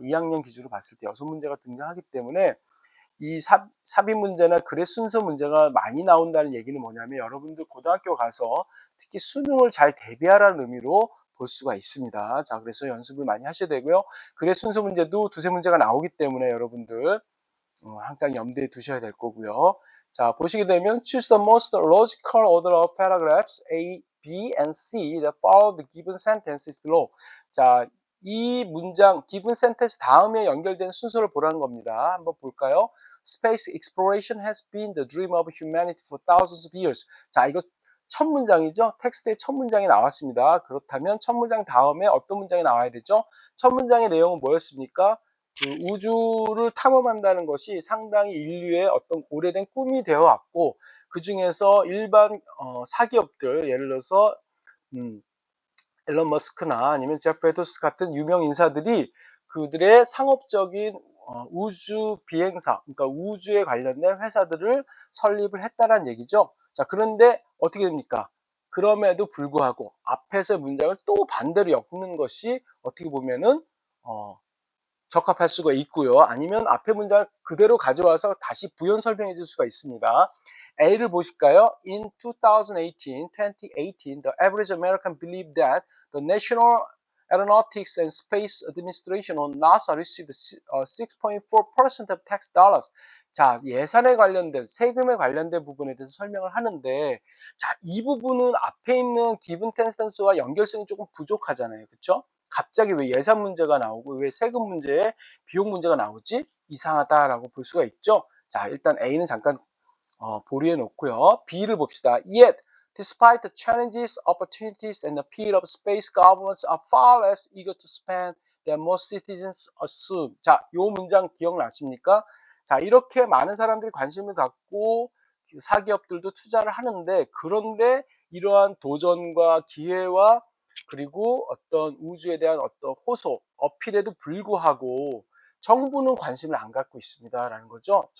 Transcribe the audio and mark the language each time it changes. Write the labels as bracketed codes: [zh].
[ko] 2학년 기준으로 봤을 때 6문제가 등장하기 때문에 이 삽입 문제나 글의 순서 문제가 많이 나온다는 얘기는 뭐냐면 여러분들 고등학교 가서 특히 수능을 잘 대비하라는 의미로 볼 수가 있습니다. 자, 그래서 연습을 많이 하셔야 되고요. 글의 순서 문제도 두세 문제가 나오기 때문에 여러분들 항상 염두에 두셔야 될 거고요. 자, 보시게 되면 [en] choose the most logical order of paragraphs A, B, and C that follow the given sentences below. [ko] 자, 이 문장 given sentence 다음에 연결된 순서를 보라는 겁니다. 한번 볼까요? [en] Space exploration has been the dream of humanity for thousands of years. [ko] 자, 이거 첫 문장이죠. 텍스트의 첫 문장이 나왔습니다. 그렇다면 첫 문장 다음에 어떤 문장이 나와야 되죠? 첫 문장의 내용은 뭐였습니까? 그 우주를 탐험한다는 것이 상당히 인류의 어떤 오래된 꿈이 되어 왔고 그 중에서 일반 사기업들 예를 들어서 앨런 머스크나 아니면 제프 베조스 같은 유명 인사들이 그들의 상업적인 우주 비행사, 그러니까 우주에 관련된 회사들을 설립을 했다는 얘기죠. 자, 그런데 어떻게 됩니까? 그럼에도 불구하고 앞에서 문장을 또 반대로 엮는 것이 어떻게 보면은 적합할 수가 있고요. 아니면 앞에 문장을 그대로 가져와서 다시 부연 설명해 줄 수가 있습니다. A를 보실까요? [en] In 2018, the average American believed that the National Aeronautics and Space Administration or NASA received 6.4% of tax dollars. [ko] 자, 예산에 관련된, 세금에 관련된 부분에 대해서 설명을 하는데, 자, 이 부분은 앞에 있는 given tense와 연결성이 조금 부족하잖아요. 그렇죠? 갑자기 왜 예산 문제가 나오고 왜 세금 문제에 비용 문제가 나오지? 이상하다라고 볼 수가 있죠. 자, 일단 A는 잠깐 보류해 놓고요. B를 봅시다. [en] Yet, despite the challenges, opportunities, and appeal of space, governments are far less eager to spend than most citizens assume. [ko] 자, 요 문장 기억나십니까? 자, 이렇게 많은 사람들이 관심을 갖고 사기업들도 투자를 하는데 그런데 이러한 도전과 기회와 그리고 어떤 우주에 대한 어떤 호소, 어필에도 불구하고 정부는 관심을 안 갖고 있습니다라는 거죠.